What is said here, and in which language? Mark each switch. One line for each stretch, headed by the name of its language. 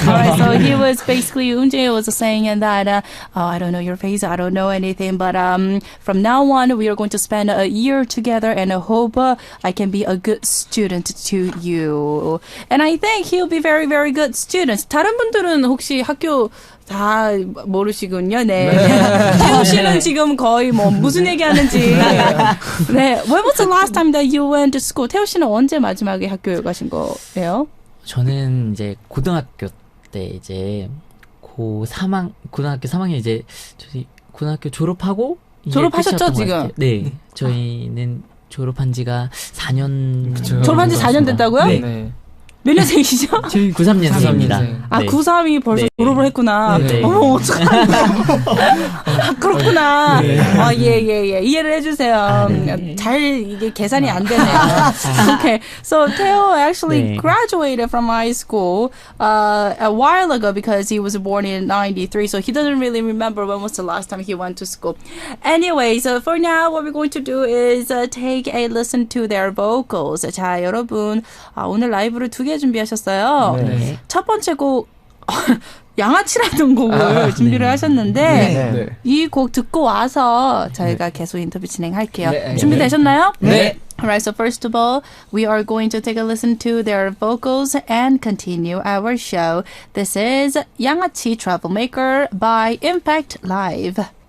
English: Alright, so he was basically Eunjae was saying that I don't know your face, I don't know anything, but from now on we are going to spend a year together, and I hope I can be a good student to you. And I think he'll be very, very good student.
Korean: 다른 분들은 혹시 학교 다 모르시군요. 네. 태호 씨는 지금 거의 무슨 얘기하는지. 네. When was the last time that you went to school? 태호 씨는 언제 마지막에 학교에 가신 거예요? 저는 이제 고등학교 때 이제 고등학교 3학년 이제 저희 고등학교 졸업하고 졸업하셨죠 지금? 네, 저희는 졸업한 지가 4년. 그쵸. 졸업한 지 4년 됐다고요? 네. 몇 년생이시죠? 저희 93년생입니다. 네. 93이 벌써 졸업을 했구나. 네. 어머, 어떡하냐. 그렇구나. 예. 이해를 해주세요. 잘 이게 계산이 안 되네요.
English: Okay. So Theo actually graduated from high school a while ago because he was born in 93. So he doesn't really remember when was the last time he went to school. Anyway, so for now what we're going to do is take a listen to their vocals.
Korean: 자, 여러분 오늘 라이브를 2개 준비하셨어요. 네. 첫 번째 곡 양아치라는 곡을 준비를 하셨는데 이 곡 듣고 와서 저희가 계속 인터뷰 진행할게요. 네. 준비되셨나요? 네.
English: Alright, so first of all, we are going to take a listen to their vocals and continue our show. This is 양아치 Troublemaker by IMFACT Live.